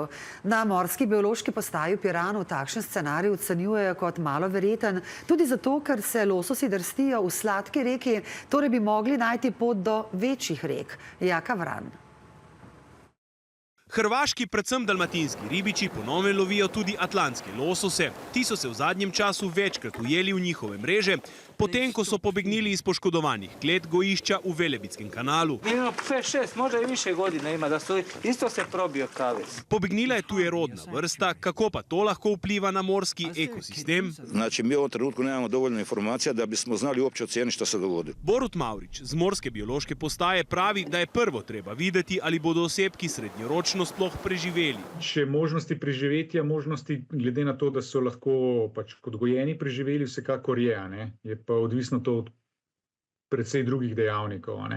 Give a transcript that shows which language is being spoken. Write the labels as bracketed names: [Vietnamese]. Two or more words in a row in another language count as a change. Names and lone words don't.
[Slovenian] Na morski biološki postaji v Piranu takšen scenarij ocenjujejo kot malo verjeten, tudi zato, ker se lososi drstijo v sladki reki, torej bi mogli najti pot do večjih rek. Jaka Vran. Hrvaški, predvsem dalmatinski ribiči ponovno lovijo tudi atlantske losose. Ti so se v zadnjem času večkrat ujeli v njihove mreže, potem ko so pobegnili iz poškodovanih klet gojišča v Velebitskem kanalu. [Croatian] Ima 5-6, možda i više godina ima, da su isto se probio kavez. [Slovenian] Pobegnila je tujerodna vrsta, kako pa to lahko vpliva na morski ekosistem? [Croatian] Znači, mi u ovom trenutku nemamo dovoljno informacija da bismo znali uopće ocijeniti što se dogodi. [Slovenian] Borut Mavrič z morske biološke postaje pravi, da je prvo treba videti, ali bodo osebki srednjeročno sploh preživeli. Če možnosti preživetja, možnosti glede na to, da so lahko kot gojeni preživeli, vsekakor je, ne? Je pa odvisno to od precej drugih dejavnikov, ne?